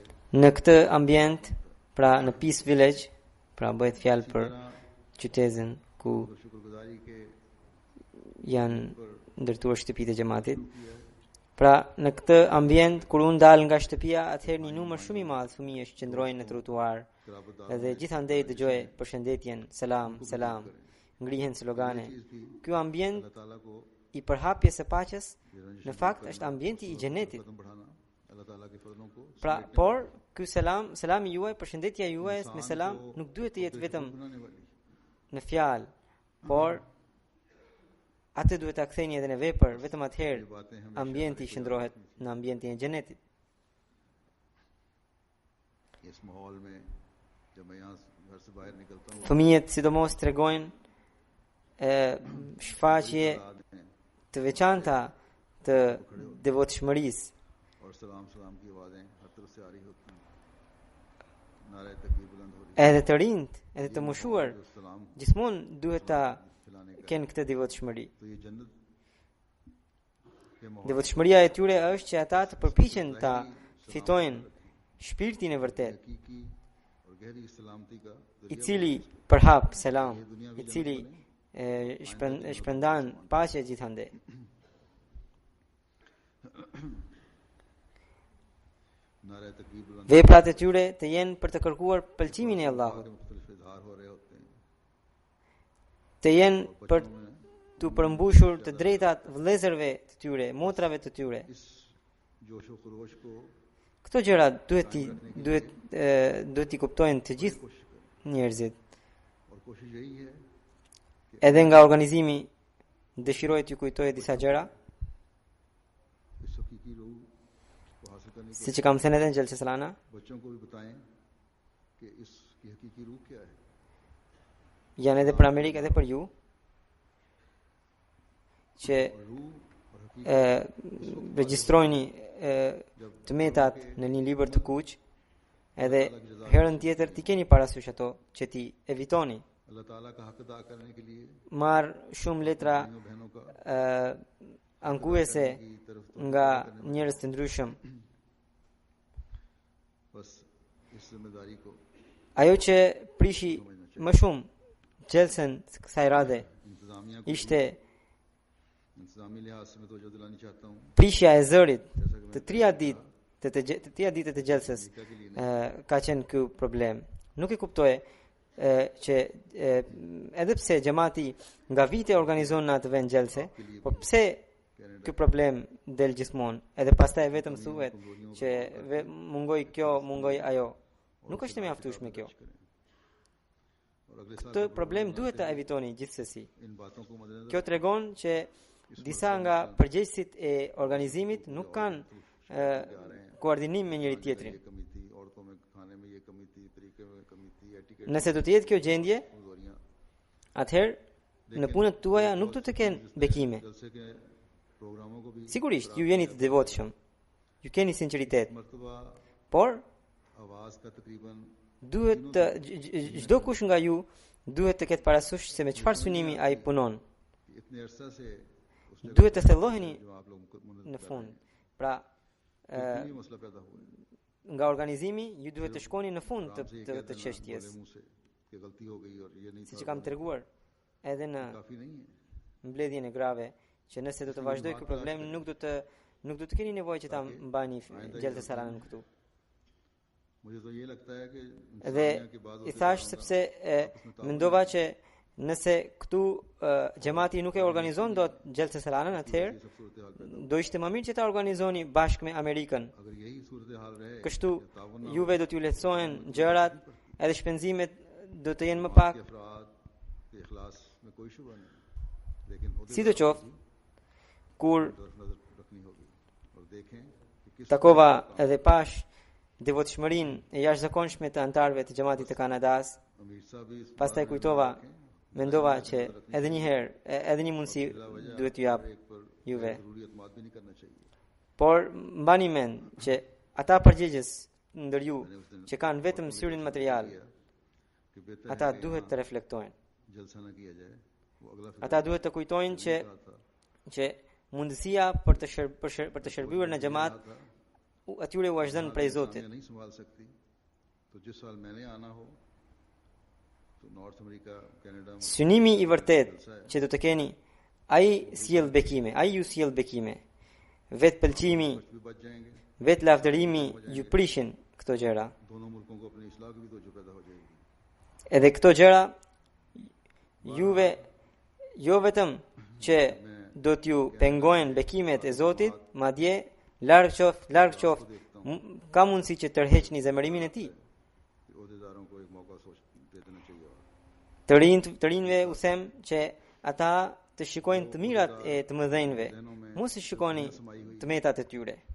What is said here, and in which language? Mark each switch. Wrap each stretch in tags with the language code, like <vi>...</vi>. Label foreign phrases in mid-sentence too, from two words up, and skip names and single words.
<sq>Në këtë ambient, pra në Peace Village, pra bëhet fjalë për qytetin ku</sq> <ur>شکرگزاری کے</ur> <sq>janë ndërtuar shtëpitë e xhamatit. Pra në këtë ambient kur unë dal nga shtëpia, atëherë një numër shumë i madh fëmijësh qëndrojnë në trotuar. Edhe gjithandej dëgjoj përshëndetjen, selam, selam. ngrihen slogane. Ky ambient</sq> <ur>اللہ تعالیٰ کو</ur> <sq>I përhapjes së paqes në fakt është ambienti I xhenetit.</sq> <ur>قدم بڑھانا اللہ تعالیٰ کے فضلوں کو</ur> <sq>Pra, por ky selami juaj, përshëndetja juaj me selam nuk duhet të jetë vetëm</sq> <ur>بنانے والی</ur> <sq>në fjalë, por atë duhet ta ktheni edhe në vepër, vetëm atëherë ambienti shndrohet në ambientin e xhenetit.</sq> <ur>اس ماحول میں جب میں یہاں گھر سے باہر نکلتا ہوں</ur> <sq>Fëmijët sidomos tregojnë shfaqje të veçanta të devotshmërisë.</sq> <ur>اور سلام سلام کی آوازیں ہر طرف سے آ رہی ہوتی ہیں نعرے تکبیر بلند ہو رہی</ur> <sq>Edhe të rinjt, edhe të moshuar,</sq> <ur>ہے سلام</ur> <sq>gjithmonë duhet ta</sq> <ur>پھیلانے کا</ur> <sq>kenë këtë devotshmëri.</sq> <ur>تو یہ جنت کے ماحول</ur> <sq>Devotshmëria e tyre është që ata të përpiqen ta fitojnë shpirtin e vërtet,</sq> <ur>حقیقی اور گہری سلامتی کا</ur> <sq>I cili përhap selam, I cili shpërndan paqe gjithandej.</sq> <ur>نعرے تکبیر بلند</ur> <sq>Veprat e tyre të jenë për të kërkuar pëlqimin e Allahut,</sq> <ur>کے مختلف اظہار ہو رہے ہوتے ہیں</ur> <sq>të jenë për të përmbushur të drejtat vëllezërve të tyre, motrave të tyre.</sq> <ur>اس جوش و خروش کو</ur> <sq>Këto gjëra duhet I kuptojnë të gjithë njerëzit.</sq> <ur>اور کوشش یہی ہے</ur> <sq>Edhe nga organizimi dëshiroj t'ju kujtoj disa gjëra,</sq> <ur>اس حقیقی روح کو حاصل کرنے کی</ur> <sq>siç e kam thënë edhe në Xhelse Salana,</sq> <ur>بچوں کو بھی بتائیں کہ اسکی حقیقی روح کیا ہے</ur> <sq>janë edhe për Amerikë edhe për ju, që</sq> <ur>اور روح اور حقیقی</ur> <sq>regjistrojni të metat në një libër të kuq, edhe herën tjetër t'i keni parasysh ato që ti evitoni.</sq> <ur>اللہ تعالیٰ کا حق ادا کرنے کے لیے</ur> <sq>Marr shumë letra</sq> <ur>بھائیوں بہنوں کا</ur> <sq>ankuese</sq> <ur>کی طرف تو</ur> <sq>nga njerëz të ndryshëm.</sq> <ur>بس اس ذمہ داری کو</ur> <sq>Ajo që prishi më shumë Xhelsen kësaj radhe</sq> <ur>انتظامیہ کو</ur> <sq>ishte</sq> <ur>انتظامی لحاظ سے میں توجہ دلانی چاہتا ہوں</ur> <sq>prishja e zërit të trija ditët të Xhelses ka qenë ky problem. Nuk e kuptoje që edhe pse xhamati nga vite organizon në atë vend Xhelse, po pse ky problem del gjithmonë, edhe pastaj vetëm thuhet që mungoj kjo, mungoj ajo. Nuk është e mjaftueshme kjo.</sq> <ur>اور اگلے</ur> <sq>Këtë problem duhet ta evitoni gjithsesi.</sq> <ur>ان باتوں کو مدنظر</ur> <sq>Kjo tregon që disa nga përgjegjësit e organizimit nuk kanë koordinim me njëri tjetrin.</sq> <ur>یہ کمی تھی عورتوں میں کھانے میں یہ کمی تھی طریقے میں کمی تھی ایٹیکیٹ</ur> <sq>Nëse do të jetë kjo gjendje,</sq> <ur>कमजोरियां</ur> <sq>atëherë në punët tuaja nuk do të kenë bekime.</sq> <ur>جلسے کے پروگراموں کو بھی</ur> <sq>Sigurisht, ju jeni të devotshëm, ju keni sinqeritet,</sq> <ur>मर्तबा</ur> <sq>por</sq> <ur>آواز کا تقریباً</ur> <sq>duhet të çdo kush nga ju duhet të ketë parasysh se me çfarë synimi ai punon.</sq> <ur>اتنے عرصہ سے اسنے</ur> <sq>Duhet të thelloheni</sq> <ur>جو آپ لوگ</ur> <sq>në fund. Pra,</sq> <ur>یہ مسئلہ پیدا ہوا ہے</ur> <sq>nga organizimi ju duhet të shkoni në fund të çështjes.</sq> <ur>منہ سے کہ غلطی ہو گئی اور یہ نہیں</ur> <sq>Siç</sq> <ur>था</ur> <sq>e kam treguar edhe në</sq> <ur>کافی نہیں ہے</ur> <sq>mbledhjen e grave, që nëse do të vazhdoj ky problem nuk do të keni nevojë që ta mbani Xhelse Salanën këtu.</sq> <ur>مجھے تو یہ لگتا ہے کہ</ur> <sq>Dhe</sq> <ur>کے بعد</ur> <sq>I thash sepse mendova që nëse këtu xhamati nuk e organizon dot Xhelse Salanën, atëherë</sq> <ur>سب صورت حال</ur> <sq>do ishte më mirë që ta organizoni bashkë me Amerikën.</sq> <ur>اگر یہی صورت حال رہے</ur> <sq>Kështu juve do t'ju lehtësohen gjërat, edhe shpenzimet do të jenë më pak.</sq> <ur>کے افراد کے اخلاص میں کوئی شبہ نہیں لیکن</ur> <sq>Sidoqoftë, kur</sq> <ur>طرف نظر رکھنی ہوگی اور دیکھیں کہ کس</ur> <sq>takova edhe pash devotshmërinë e jashtëzakonshme të antarëve të xhamatit të Kanadas,</sq> <ur>امیر صاحب بھی اس</ur> <sq>pastaj kujtova, mendova që edhe një herë, edhe një mundësi duhet t'ju jap</sq> <ur>ایک پر</ur> <sq>juve.</sq> <ur>ضروری اعتماد بھی نہیں کرنا چاہیے</ur> <sq>Por mbani mend që ata përgjegjës ndër ju që kanë vetëm syrin material,</sq> <ur>کہ بہتر</ur> <sq>ata duhet të reflektojnë.</sq> <ur>جلسہ نہ کیا جائے وہ اگلا پھر</ur> <sq>Ata duhet të kujtojnë</sq> <ur>था</ur> <sq>që mundësia për të shërbyer në xhamat atyre u është dhënë prej Zotit.</sq> <ur>نہیں سنبھال سکتی تو جس سال میںنے آنا ہو تو نارتھ امریکہ کینیڈا میں</ur> <sq>Synimi I vërtet që do të keni, ai sjell bekime, ai ju sjell bekime. Vet pëlqimi,</sq> <ur>بھی بچ جائیں گے</ur> <sq>vet lavdërimi ju prishin këto gjëra.</sq> <ur>دونوں ملکوں کو اپنی اصلاح کی بھی تو جو پیدا ہو جائے گی</ur> <sq>Edhe këto gjëra juve jo vetëm që do t'ju pengojnë bekimet e Zotit, madje larg qoftë ka mundësi që tërheqni zemërimin e tij. Të rinjve u them që ata të shikojnë të mirat e të mëdhenjve, mos i shikoni të metat e tyre.</sq>